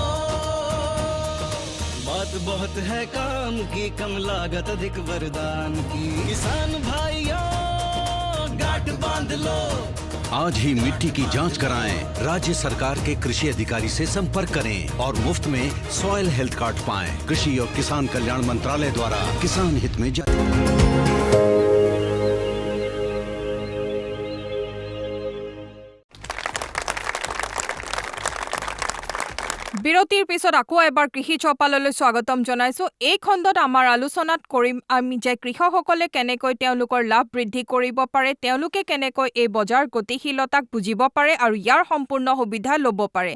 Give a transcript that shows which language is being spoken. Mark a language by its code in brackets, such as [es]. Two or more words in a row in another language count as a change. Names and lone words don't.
[hi] बात बहुत है काम की, कम लागत अधिक वरदान की, किसान भाइयों गांठ बांध लो। आज ही मिट्टी की जांच कराएं। राज्य सरकार के कृषि अधिकारी से संपर्क करें और मुफ्त में [en] soil health card [hi] पाएं। कृषि और किसान कल्याण मंत्रालय द्वारा किसान हित में जारी। [as] বিৰতিৰ পিছত আকৌ এবাৰ কৃষি চৌপাললৈ স্বাগতম জনাইছো। এই খণ্ডত আমাৰ আলোচনাত কৰিম আমি যে কৃষকসকলে কেনেকৈ তেওঁলোকৰ লাভ বৃদ্ধি কৰিব পাৰে, তেওঁলোকে কেনেকৈ এই বজাৰ গতিশীলতাক বুজিব পাৰে আৰু ইয়াৰ সম্পূৰ্ণ সুবিধা ল'ব পাৰে।